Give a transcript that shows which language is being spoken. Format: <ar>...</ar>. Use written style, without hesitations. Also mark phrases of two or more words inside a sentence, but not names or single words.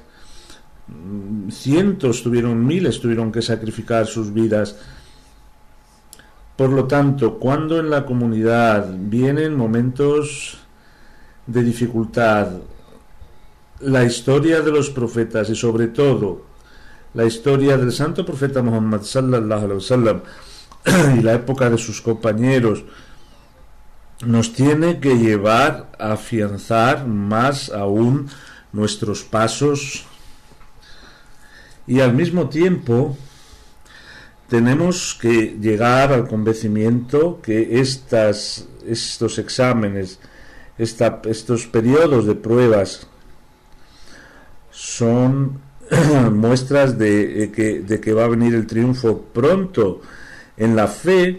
<es>Cientos miles tuvieron que sacrificar sus vidas. Por lo tanto, cuando en la comunidad vienen momentos de dificultad, la historia de los profetas y sobre todo la historia del santo profeta Muhammad</es> <ar>صلى الله عليه وسلم</ar> <es>y la época de sus compañeros nos tiene que llevar a afianzar más aún nuestros pasos, y al mismo tiempo tenemos que llegar al convencimiento que estos exámenes, estos periodos de pruebas son muestras de que va a venir el triunfo pronto en la fe.</es>